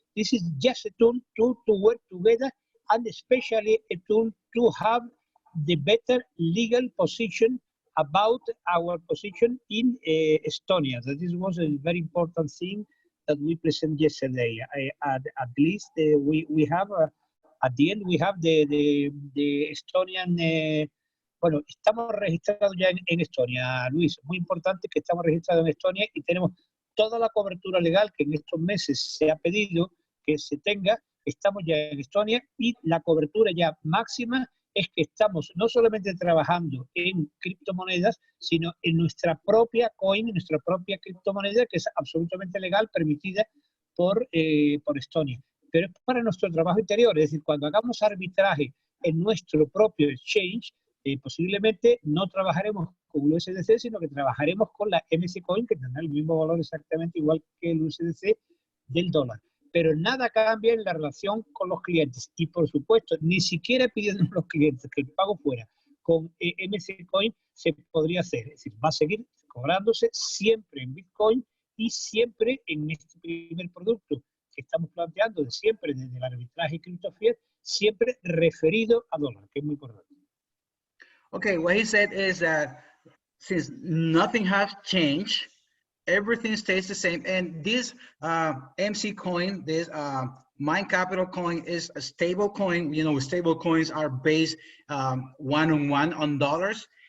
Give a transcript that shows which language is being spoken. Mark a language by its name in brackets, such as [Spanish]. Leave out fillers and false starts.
[English] This is just a tool to work together, and especially a tool to have the better legal position about our position in Estonia. That this was a very important thing that we presented yesterday. At least we have, at the end, we have the Estonian. [Spanish] Bueno, estamos registrados ya en Estonia, Luis. Muy importante que estamos registrados en Estonia y tenemos toda la cobertura legal que en estos meses se ha pedido que se tenga. Estamos ya en Estonia y la cobertura ya máxima es que estamos no solamente trabajando en criptomonedas, sino en nuestra propia coin, en nuestra propia criptomoneda, que es absolutamente legal, permitida por Estonia. Pero es para nuestro trabajo interior, es decir, cuando hagamos arbitraje en nuestro propio exchange, posiblemente no trabajaremos con el USDC, sino que trabajaremos con la MC Coin, que tendrá el mismo valor exactamente igual que el USDC del dólar. pero nada cambia en la relación con los clientes. Y por supuesto, ni siquiera pidiendo a los clientes que el pago fuera con MC Coin se podría hacer. Es decir, va a seguir cobrándose siempre en Bitcoin y siempre en este primer producto que estamos planteando, de siempre desde el arbitraje cripto fiat, siempre referido a dólar, que es muy importante. [English] Okay, what he said is that since nothing has changed, everything stays the same. And this MC coin, this Mind.Capital coin is a stable coin. You know, stable coins are based one-on-one on dollars.